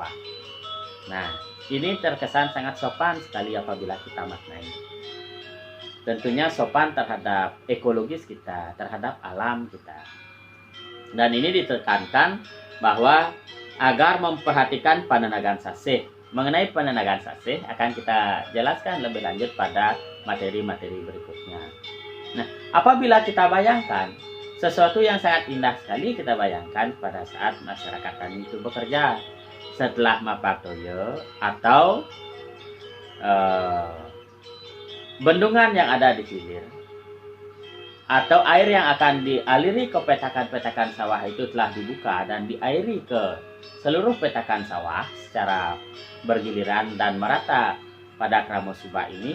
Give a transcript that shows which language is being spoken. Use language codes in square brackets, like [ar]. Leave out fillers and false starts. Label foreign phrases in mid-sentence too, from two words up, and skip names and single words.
[id] Nah, ini terkesan sangat sopan sekali apabila kita maknai. Tentunya sopan terhadap ekologis kita, terhadap alam kita. Dan ini ditekankan bahwa agar memperhatikan panenagan sasih. Mengenai panenagan sasih akan kita jelaskan lebih lanjut pada materi-materi berikutnya. Nah, apabila kita bayangkan sesuatu yang sangat indah sekali, kita bayangkan pada saat masyarakat tani itu bekerja setelah mapaktoyo atau bendungan yang ada di hilir atau air yang akan dialiri ke petakan-petakan sawah itu telah dibuka dan diairi ke seluruh petakan sawah secara bergiliran dan merata pada Kramo Subak ini.